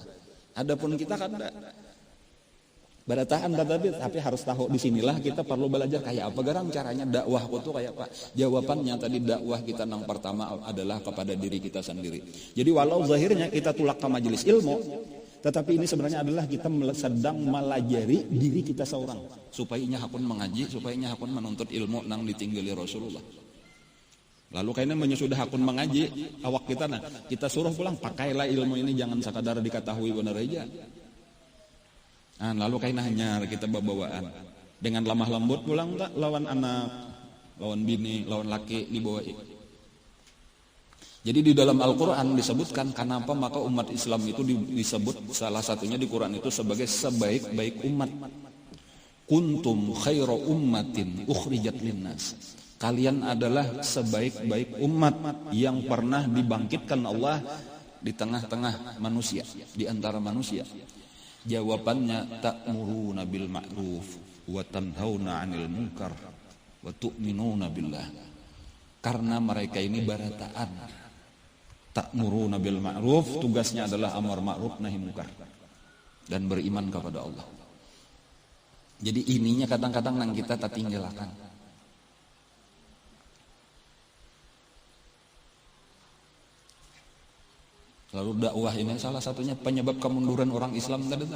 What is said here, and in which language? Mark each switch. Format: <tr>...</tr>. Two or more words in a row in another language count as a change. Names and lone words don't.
<bjn>Adapun kita kada barataan tapi harus tahu di sinilah kita perlu belajar kayak apa garang caranya dakwah itu kayak apa.</bjn> <id>Jawabannya tadi dakwah kita yang pertama adalah kepada diri kita sendiri.</id> <bjn>Jadi walau zahirnya kita tulak ke majelis ilmu, tetapi ini sebenarnya adalah kita sedang melajari diri kita seorang supaya nya hakun mengaji, supaya nya hakun menuntut ilmu nang ditinggali Rasulullah. Lalu kayaknya menyudah hakun mengaji awak kita, nah kita suruh pulang pakailah ilmu ini, jangan sekadar diketahui benar aja. Nah, lalu kayaknya hanya kita bawaan dengan lemah lembut pulang tak lawan anak, lawan bini, lawan laki dibawa.</bjn> <id>Jadi di dalam Al-Quran disebutkan kenapa maka umat Islam itu disebut salah satunya di Quran itu sebagai sebaik-baik umat.</id> <ar>كنتم خير أمة أخرجت للناس.</ar> <id>Kalian adalah sebaik-baik umat yang pernah dibangkitkan Allah di tengah-tengah manusia, di antara manusia.</id> <ar>Jawabannya تأمرون بالمعروف وتنهون عن المنكر وتؤمنون بالله.</ar> <bjn>Karena mereka ini barataan.</bjn> <ar>تأمرون بالمعروف</ar> <bjn>tugasnya adalah amar ma'ruf nahi munkar dan beriman kepada Allah. Jadi ininya kadang-kadang nang kita tak tinggalkan.</bjn> <id>Lalu dakwah ini salah satunya penyebab kemunduran orang Islam tadi.</id>